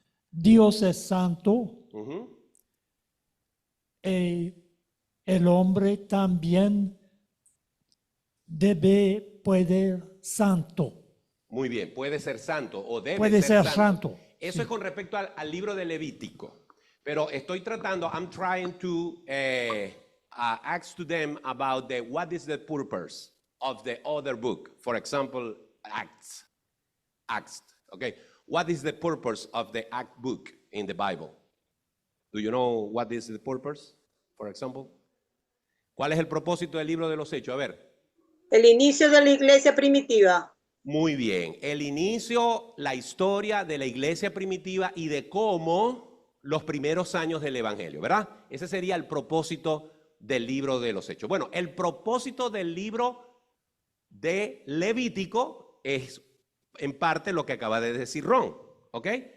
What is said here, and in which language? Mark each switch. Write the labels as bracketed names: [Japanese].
[Spanish] Dios es santo. El hombre también puede santo. Muy bien, puede ser santo o debe puede ser santo. santo. Eso Sí. es con respecto al libro de Levítico. Pero estoy tratando, [English] I'm trying to ask to them about what is the purpose of the other book. For example, Acts. Okay. What is the purpose of the Act book in the Bible? Do you know what is the purpose, for example? [Spanish] ¿Cuál es el propósito del libro de los Hechos? A ver. El inicio de la iglesia primitiva. Muy bien. El inicio, la historia de la iglesia primitiva y de cómo los primeros años del evangelio, ¿verdad? Ese sería el propósito del libro de los Hechos. Bueno, el propósito del libro de Levítico es en parte lo que acaba de decir Ron, ¿ok?